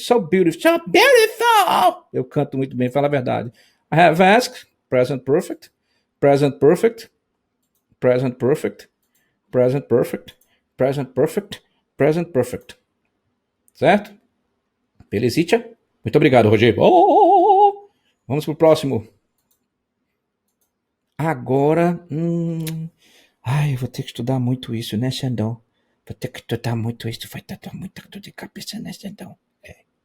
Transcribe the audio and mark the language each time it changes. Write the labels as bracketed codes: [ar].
[en] So beautiful, so beautiful! [pt] Eu canto muito bem, fala a verdade. [en] I have asked, present perfect, present perfect, present perfect, present perfect, present perfect, present perfect. [pt] Certo? Belezitia? Muito obrigado, Rogério. Vamos pro próximo. Agora, ai, vou ter que estudar muito isso, né, Xandão? Vou ter que estudar muito isso, vai dar muita dor de cabeça, né, Xandão? É.